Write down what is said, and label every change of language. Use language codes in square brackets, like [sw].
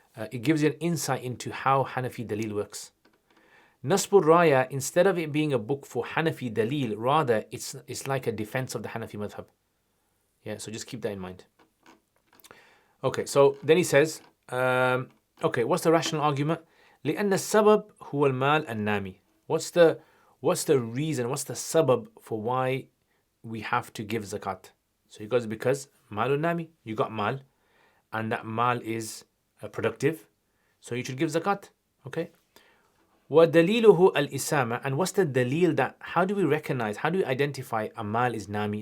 [en] It gives you an insight into how Hanafi Dalil works. Nasbur Raya, instead of it being a book for Hanafi Dalil, rather it's like a defense of the Hanafi madhab. Yeah, so just keep that in mind. Okay, so then he says, what's the rational argument? [ar] لأن السبب هو المال النامي. [en] What's the reason? What's the sabab for why we have to give zakat? So he goes, because malun nami, you got mal, and that mal is productive, so you should give zakat. [ar] Okay. وَدَلِيلُهُ الْإِسَامَةِ. [en] And what's the dalil that, how do we identify a mal is nami?